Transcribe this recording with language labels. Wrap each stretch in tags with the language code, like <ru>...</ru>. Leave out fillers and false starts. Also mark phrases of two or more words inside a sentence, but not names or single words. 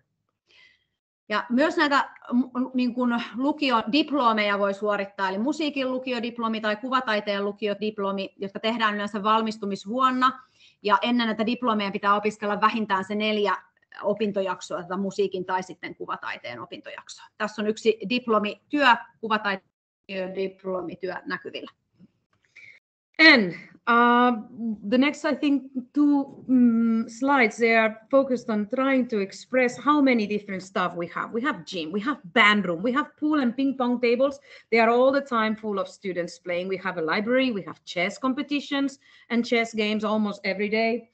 <fi>Ja myös näitä niin kuin lukiodiplomeja voi suorittaa, eli musiikin lukiodiplomi tai kuvataiteen lukiodiplomi, jotka tehdään yleensä valmistumisvuonna. Ja ennen näitä diplomeja pitää opiskella vähintään se 4 opintojaksoa, tätä musiikin tai sitten kuvataiteen opintojaksoa. Tässä on yksi diplomityö, kuvataiteen diplomityö näkyvillä.</fi> <en>And the next, I think, 2 slides, they are focused on trying to express how many different stuff we have. We have gym, we have band room, we have pool and ping pong tables. They are all the time full of students playing. We have a library, we have chess competitions and chess games almost every day.</en>